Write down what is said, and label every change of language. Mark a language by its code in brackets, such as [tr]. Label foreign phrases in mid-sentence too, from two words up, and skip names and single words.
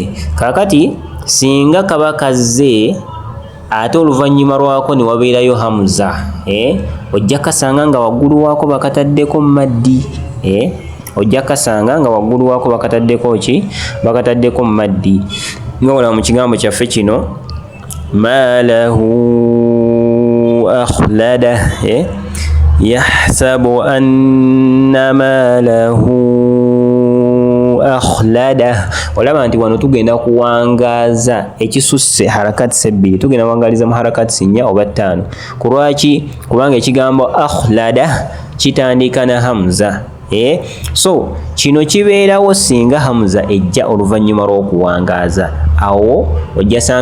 [lg] Kaakati singa kaba kazze ate oluvannyuma lwako ne wabeerayo hamza ojja kasanga nga waggulu waako bakataddeko maddi ojja kasanga nga waggulu waako bakataddeko ki bakataddeko maddi nga wala mu kigambo kyaffe kino ma [ar] له أخلده يحسب أن ما له أخلده [lg] olaba nti wano tugenda kuwangaaza ekisusse harakati sebbiri tugenda wangaliza mu harakati 4 oba 5 kulwaki kubanga ekigambo akhlada kitandika na hamza so kino kibeerawo singa hamza ejja oluvannyuma lw'okuwangaaza awo ojja sanga